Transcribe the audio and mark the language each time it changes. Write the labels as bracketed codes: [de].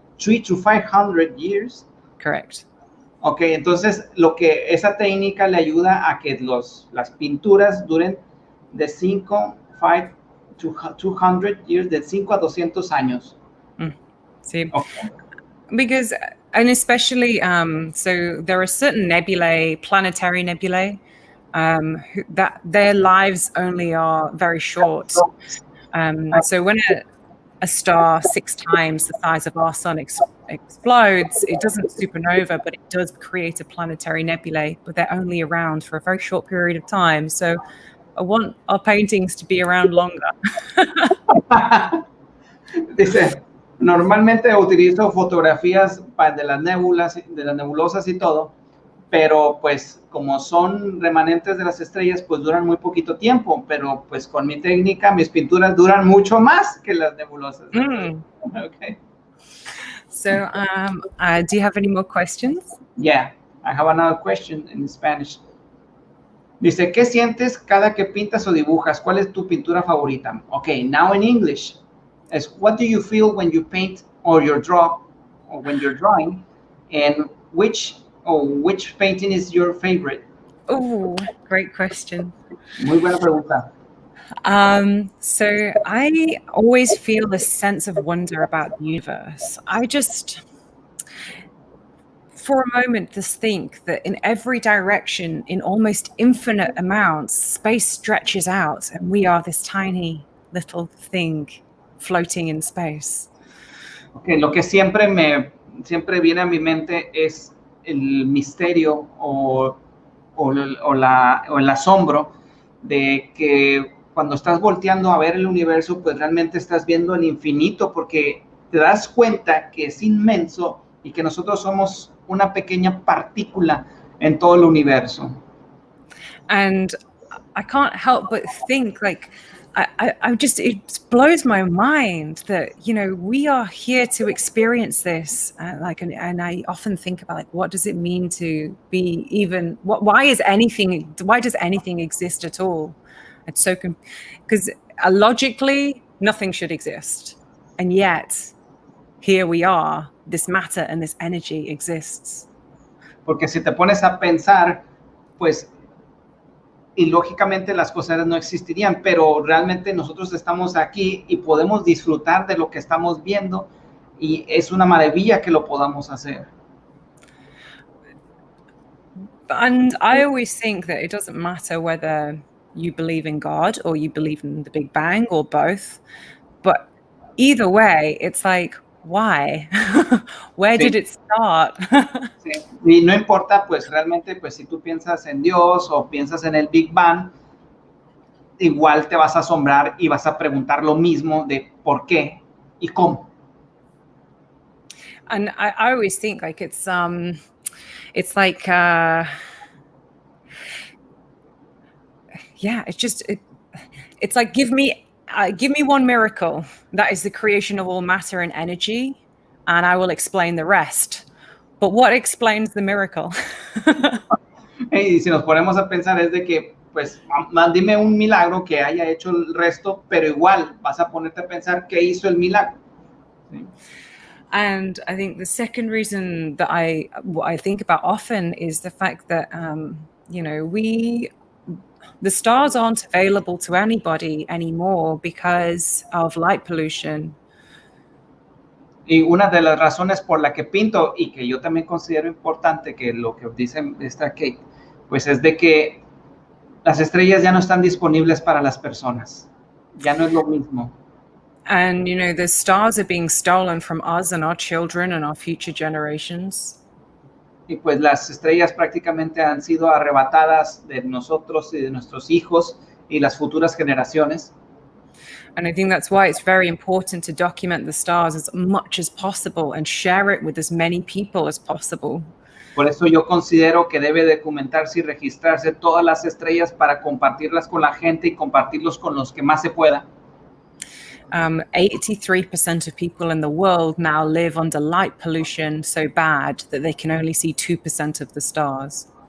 [en] 300 to 500 years? Correct. [es] Ok, entonces lo que esa técnica le ayuda a que las pinturas duren de 5 [en] to 200 years, [es] de 5 a 200 años. [en] See, okay. Because, and especially, so there are certain nebulae, planetary nebulae, that their lives only are very short. So when a star 6 times the size of our sun explodes, it doesn't supernova, but it does create a planetary nebulae, but they're only around for a very short period of time. So I want our paintings to be around longer. [es] Dice, normalmente utilizo fotografías de las nébulas, de las nebulosas y todo, pero pues como son remanentes de las estrellas, pues duran muy poquito tiempo, pero pues con mi técnica, mis pinturas duran mucho más que las nebulosas. [en] Okay. So, do you have any more questions? Yeah, I have another question in Spanish. [es] Dice, ¿qué sientes cada que pintas o dibujas? ¿Cuál es tu pintura favorita? [en] Okay, now in English, what do you feel when you paint or you draw, or when you're drawing, and which painting is your favorite? Oh, great question. [es] Muy buena pregunta. [en] So I always feel a sense of wonder about the universe. I just, for a moment, just think that in every direction, in almost infinite amounts, space stretches out, and we are this tiny little thing floating in space. [es] Okay, lo que siempre viene a mi mente es el misterio o el asombro de que cuando estás volteando a ver el universo, pues realmente estás viendo el infinito, porque te das cuenta que es inmenso y que nosotros somos una pequeña partícula en todo el universo. [en] And I can't help but think, like, I just, it blows my mind that, you know, we are here to experience this. And I often think about, like, what does it mean to be even, why does anything exist at all? It's so, because logically, nothing should exist. And yet, here we are, this matter and this energy exists. [es] Porque si te pones a pensar, pues, y lógicamente las cosas no existirían, pero realmente nosotros estamos aquí y podemos disfrutar de lo que estamos viendo y es una maravilla que lo podamos hacer. [en] And I always think that it doesn't matter whether you believe in God or you believe in the Big Bang or both, but either way, it's like, why? Where did it start? [es] Sí. Y no importa, pues realmente, pues si tú piensas en Dios o piensas en el Big Bang, igual te vas a asombrar y vas a preguntar lo mismo de por qué y cómo. [en] And I always think, like, it's like, yeah, it's just, it's like, give me one miracle. That is the creation of all matter and energy, and I will explain the rest. But what explains the miracle? [es] Y si nos ponemos a pensar es de que, pues, dime un milagro que haya hecho el resto, pero igual vas a ponerte a pensar qué hizo el milagro. ¿Sí? [en] And I think the second reason that what I think about often is the fact that, you know, the stars aren't available to anybody anymore because of light pollution. [es] Y una de las razones por la que pinto y que yo también considero importante que lo que dice esta Kate, pues es de que las estrellas ya no están disponibles para las personas. Ya no es lo mismo. [en] And, you know, the stars are being stolen from us and our children and our future generations. [es] Y pues las estrellas prácticamente han sido arrebatadas de nosotros y de nuestros hijos y las futuras generaciones. [en] And I think that's why it's very important to document the stars as much as possible and share it with as many people as possible. [es] Por eso yo considero que debe documentarse y registrarse todas las estrellas para compartirlas con la gente y compartirlos con los que más se pueda. [en] 83% of people in the world now live under light pollution so bad that they can only see 2% of the stars.